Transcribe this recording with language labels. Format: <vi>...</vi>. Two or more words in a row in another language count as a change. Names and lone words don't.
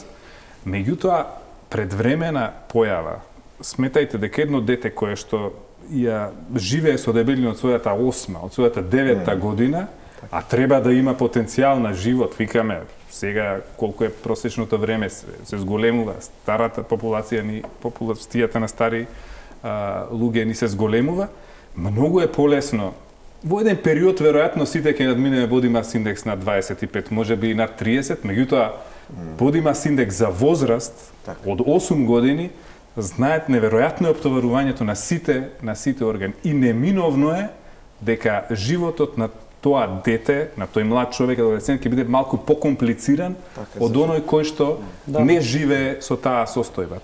<mk>Меѓутоа, предвремена појава, сметајте дека едно дете кое што ја живее со дебелина од својата 8, од својата 9 година, а треба да има потенцијал на живот, викаме, сега колку е просечното време се зголемува, старата популацијата на стари луѓе ни се зголемува, многу е полесно. Во еден период веројатно сите ќе надминеме</mk> <en>body mass</en> <mk>индекс на 25, можеби и над 30, меѓутоа</mk> <en>body mass</en> <mk>индекс за возраст од 8 години знаат неверојатно е оптоварувањето на сите органи и неминовно е дека животот на тоа дете, на тој млад човек, адолесцент, ќе биде малку покомплициран од оној кој што не живее со таа состојба.</mk>